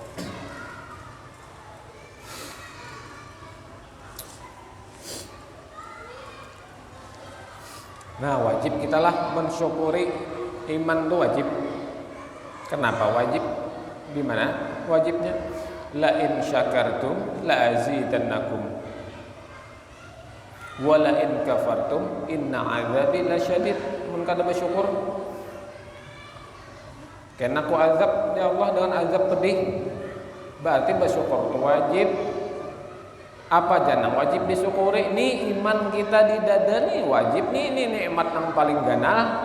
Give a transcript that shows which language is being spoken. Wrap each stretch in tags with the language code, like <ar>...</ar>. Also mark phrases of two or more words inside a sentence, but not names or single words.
<bjn>Nah wajib kita lah mensyukuri iman itu wajib. Kenapa wajib? Gimana wajibnya?</bjn> <ar>لئن شكرتم لأزيدنكم. ولئن كفرتم إن عذابي لشديد.</ar> <bjn>Mun kada bersyukur kena ku azab ya Allah dengan azab pedih. Berarti bersyukur itu wajib. Apa jangan wajib disyukuri? Ini iman kita di dada nih wajib nih, ini nikmat yang paling ganal.</bjn>